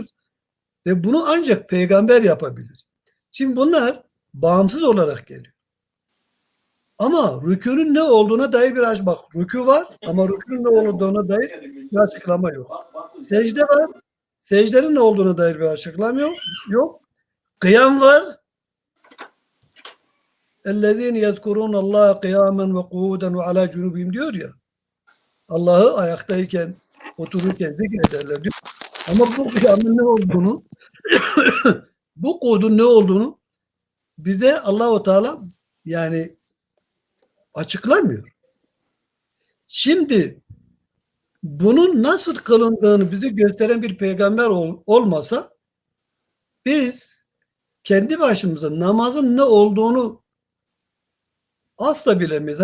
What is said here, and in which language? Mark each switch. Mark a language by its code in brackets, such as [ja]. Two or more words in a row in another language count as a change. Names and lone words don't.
[tr] Ve bunu ancak peygamber yapabilir. Şimdi bunlar bağımsız olarak geliyor. Ama rükûnün ne olduğuna dair bak rükû var ama rükûnün ne olduğuna dair bir açıklama yok. Secde var. Secdenin ne olduğuna dair bir açıklama yok. Kıyam var. [ar] اَلَّذ۪ينَ يَذْكُرُونَ اللّٰهَ قِيَامًا وَقُعُودًا وَعَلَى جُنُوبِهِمْ [tr] diyor ya. Allah'ı ayaktayken, otururken zikrederler diyor. Ama bu kıyamın ne olduğunu bu kodun ne olduğunu bize Allahu Teala yani açıklamıyor. Şimdi bunun nasıl kılındığını bize gösteren bir peygamber olmasa biz kendi başımıza namazın ne olduğunu asla bilemeyiz.